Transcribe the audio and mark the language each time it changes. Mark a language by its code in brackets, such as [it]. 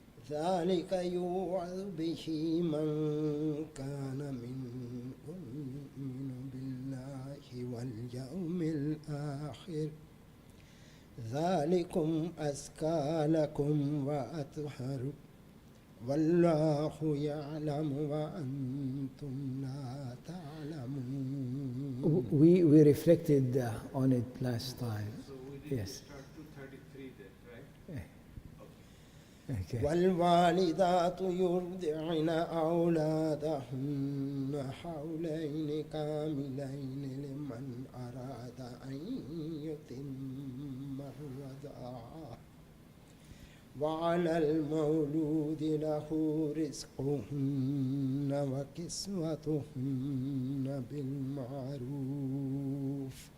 [ar] ذلك يوعظ به من كان منكم يؤمن بالله واليوم الآخر ذلكم أزكى لكم وأطهر والله يعلم وأنتم لا تعلمون. [en] We reflected on it last time. So we did Yes. start 233 then, right? Yeah. Okay. Okay. [ar] والوالدات يرضعن أولادهن حولين كاملين لمن أراد أن يتم الرضاعة وعلى المولود له رزقهن وكسوتهن بالمعروف